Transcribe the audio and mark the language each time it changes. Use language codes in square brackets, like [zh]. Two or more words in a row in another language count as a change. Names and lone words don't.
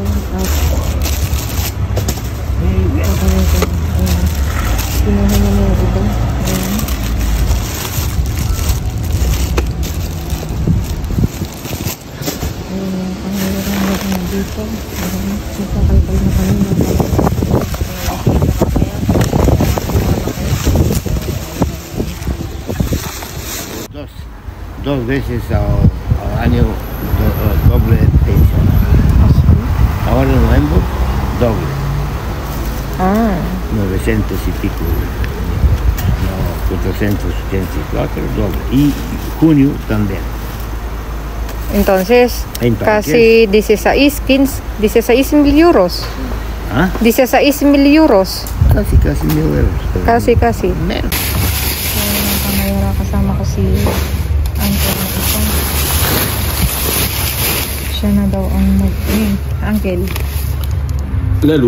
[tl] At kinuha na mo yung iba. Ayan. Dito, magkakalkal na kami [es] dos veces al año doble pensión. Ahora en Lembo, doble. 900 y pico, no, 484, doble. Y junio también. Entonces, casi 16 mil euros. ¿Ah? 16 mil euros. Casi 1,000 euros. Casi. Menos. [tl] Kamayora, kasama ko si Uncle na ito. Siya na daw ang Uncle. [es] La luz.